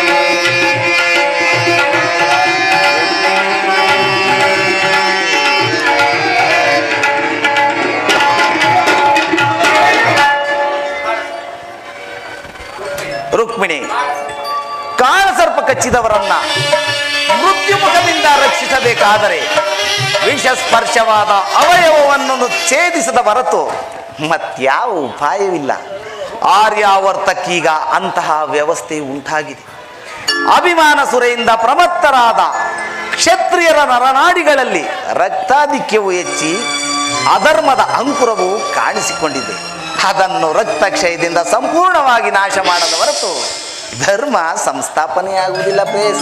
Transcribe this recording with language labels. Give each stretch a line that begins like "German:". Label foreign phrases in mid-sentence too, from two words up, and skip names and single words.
Kannada: ರುಕ್ಮಿಣಿ, ಕಾಳಸರ್ಪ ಕಚ್ಚಿದವರನ್ನ ಮೃತ್ಯುಮುಖದಿಂದ ರಕ್ಷಿಸಬೇಕಾದರೆ ವಿಷಸ್ಪರ್ಶವಾದ ಅವಯವವನ್ನು ಛೇದಿಸದ ಹೊರತು ಮತ್ಯಾವ ಉಪಾಯವಿಲ್ಲ. ಆರ್ಯಾವರ್ತಕ್ಕೀಗ ಅಂತಹ ವ್ಯವಸ್ಥೆ ಉಂಟಾಗಿದೆ. ಅಭಿಮಾನ ಸುರೆಯಿಂದ ಪ್ರಮತ್ತರಾದ ಕ್ಷತ್ರಿಯರ ನರನಾಡಿಗಳಲ್ಲಿ ರಕ್ತಾಧಿಕ್ಯವು ಹೆಚ್ಚಿ ಅಧರ್ಮದ ಅಂಕುರವು ಕಾಣಿಸಿಕೊಂಡಿದೆ. ಅದನ್ನು ರಕ್ತಕ್ಷಯದಿಂದ ಸಂಪೂರ್ಣವಾಗಿ ನಾಶ ಮಾಡದ ಹೊರತು ಧರ್ಮ ಸಂಸ್ಥಾಪನೆಯಾಗುವುದಿಲ್ಲ ಪ್ರೇಯಸಿ.